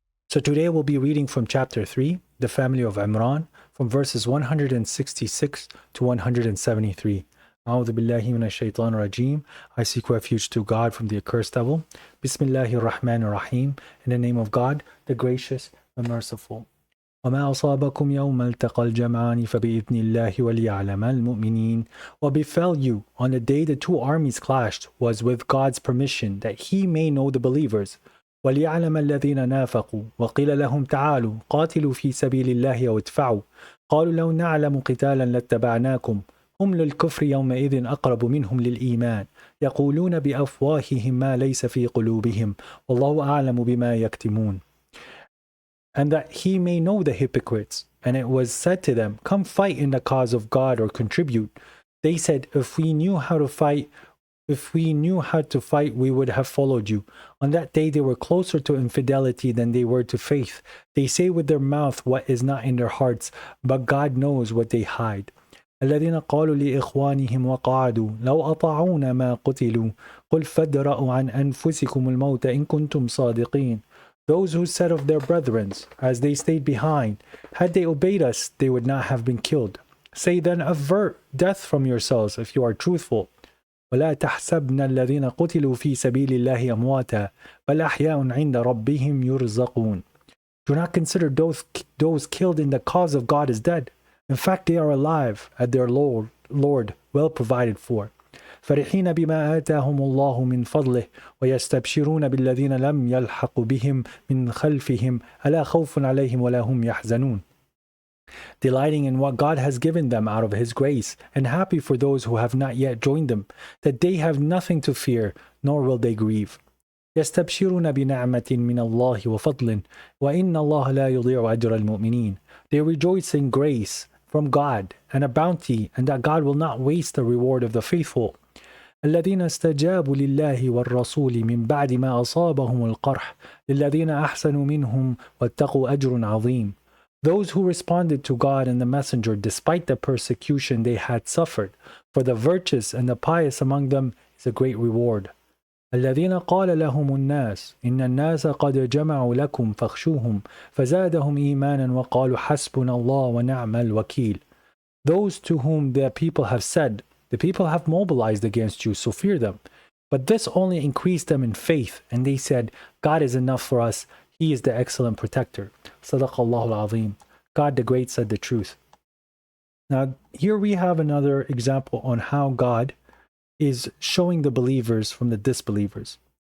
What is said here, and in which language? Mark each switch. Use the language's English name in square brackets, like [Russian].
[English] So today we'll be reading from chapter 3, the Family of Imran, from verses 166 to 173. [Arabic] A'udhu billahi minash shaitanir rajim. [English] I seek refuge to God from the accursed devil. [Arabic] Bismillahir Rahmanir Rahim. [English] In the name of God, the gracious, the merciful. [Arabic] وما أصابكم يوم التقى الجمعان فبإذن الله وليعلم المؤمنين. [English] What befell you on the day the two armies clashed was with God's permission, that He may know the believers. [Arabic] وليعلم الذين نافقوا وقيل لهم تعالوا قاتلوا في سبيل الله أو ادفعوا قالوا لو نعلم قتالا لاتبعناكم هم للكفر يومئذ أقرب منهم للإيمان يقولون بأفواههم ما ليس في قلوبهم والله أعلم بما يكتمون. [English] And that he may know the hypocrites. And it was said to them, come fight in the cause of God or contribute. They said, if we knew how to fight, we would have followed you. On that day they were closer to infidelity than they were to faith. They say with their mouth what is not in their hearts, but God knows what they hide. [Arabic] الذين قالوا لإخوانهم وقعدوا لو أطاعونا ما قتلوا قل فادرءوا عن أنفسكم الموت إن كنتم صادقين. [English] Those who said of their brethren, as they stayed behind, had they obeyed us, they would not have been killed. Say then, avert death from yourselves if you are truthful. [Arabic] ولا تحسبن الذين قتلوا في سبيل الله أمواتا بل أحياء عند ربهم يرزقون. [English] Do not consider those killed in the cause of God as dead. In fact, they are alive at their Lord, well provided for. [Arabic] فرحين بما آتاهم الله من فضله ويستبشرون بالذين لم يلحقوا بهم من خلفهم ألا خوف عليهم ولا هم يحزنون. [English] Delighting in what God has given them out of His grace, and happy for those who have not yet joined them, that they have nothing to fear, nor will they grieve. [Arabic] يستبشرون بنعمة من الله وفضل وإن الله لا يضيع أجر المؤمنين. [English] They rejoice in grace from God and a bounty, and that God will not waste the reward of the faithful. [Arabic] الذين استجابوا لله والرسول من بعد ما أصابهم القرح للذين أحسنوا منهم واتقوا أجر عظيم. [English] Those who responded to God and the Messenger despite the persecution they had suffered, for the virtuous and the pious among them is a great reward. [Arabic] الذين قال لهم الناس إن الناس قد جمعوا لكم فاخشوهم فزادهم إيمانا وقالوا حسبنا الله ونعم الوكيل. [English] Those to whom the people have said, the people have mobilized against you, so fear them. But this only increased them in faith, and they said, God is enough for us. He is the excellent protector. [Arabic] Sadaqallahu al-Azim. [English] God the Great said the truth. Now, here we have another example on how God is showing the believers from the disbelievers.